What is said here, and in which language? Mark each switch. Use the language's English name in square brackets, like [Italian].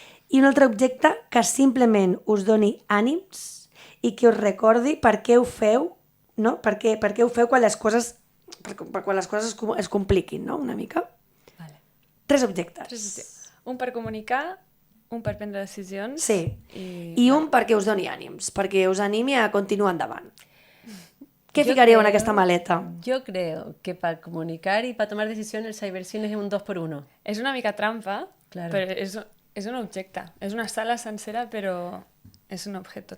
[Catalan] I un altre objecte que simplement us doni ànims i que us recordi per què ho feu, no? Per què ho feu quan les coses es compliquin, no? Una mica. Vale. 3 objectes. Un per comunicar, un per prendre decisions... Sí, i un perquè us doni ànims, perquè us animi a continuar endavant. ¿Qué ficaríeu en aquesta maleta? [Spanish] Yo creo que para comunicar y para tomar decisiones el cybercine es un 2x1. [Catalan] És una mica trampa, [Spanish] claro. [Catalan] Però és un objecte. És una sala sencera, però és un objeto.